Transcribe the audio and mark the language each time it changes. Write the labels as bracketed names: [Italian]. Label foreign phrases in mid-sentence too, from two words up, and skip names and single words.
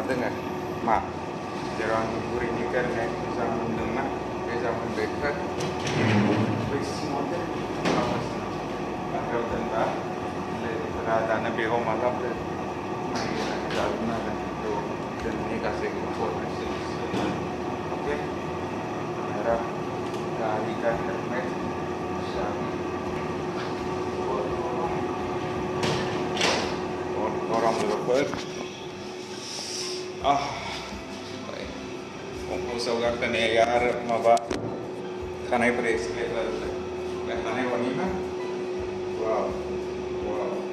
[Bodo] दोङो मा जेराव आंनि बुरैनि गारनाय जामुन दंना बे जामुन बेगखौ बै सिङाव बाहेरायाव दोनबा लोगोफोरा दानो बेगाव मा लाबोदो नागिरनानै जागोन आरो जोंनि गासैखौबो हरनोसै ओके [Hindi] मेरा गाड़ी का हेलमेट चाबी [Bodo] गरम लोगोफोर गंखौसाव गाखोनाया आरो माबा खानायफोरा एसे लेथ्रा जाबाय बे खानाय हरनि ना वाव वाव